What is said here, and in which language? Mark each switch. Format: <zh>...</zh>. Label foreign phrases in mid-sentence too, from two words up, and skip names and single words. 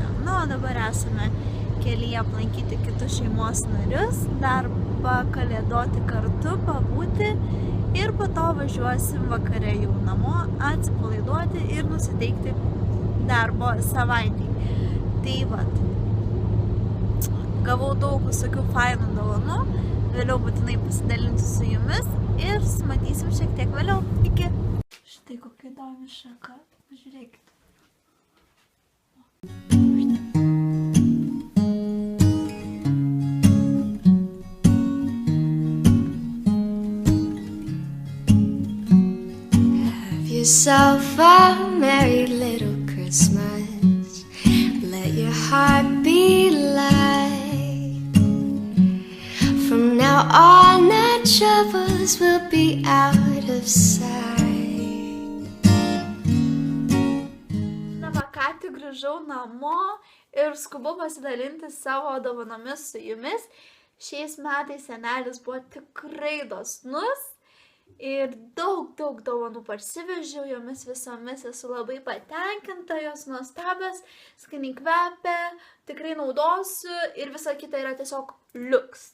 <lt>Na, o dabar esame kelyje aplankyti kitus šeimos narius, dar pakalėdoti kartu, pabūti ir po to važiuosim vakare jau namo, atsipalaiduoti ir nusiteikti darbo savaitį. Tai vat, gavau daug visokių fainų dovanų, vėliau būtinai pasidalinsiu su jumis ir susimatysim šiek tiek vėliau. Iki! Štai kokia įdomi šaka, pažiūrėkite.</lt> <en>Have yourself a merry little Christmas. Let your heart be light. From now on, our troubles will be out of sight.</en> <lt>Ką tik grįžau namo ir skubu pasidalinti savo dovanomis su jumis. Šiais metais senelis buvo tikrai dosnus Ir daug dovanų parsivežiau, jomis visomis esu labai patenkinta, jos nuostabios, skaniai kvepia, tikrai naudosiu ir visa kita yra tiesiog liuks.</lt>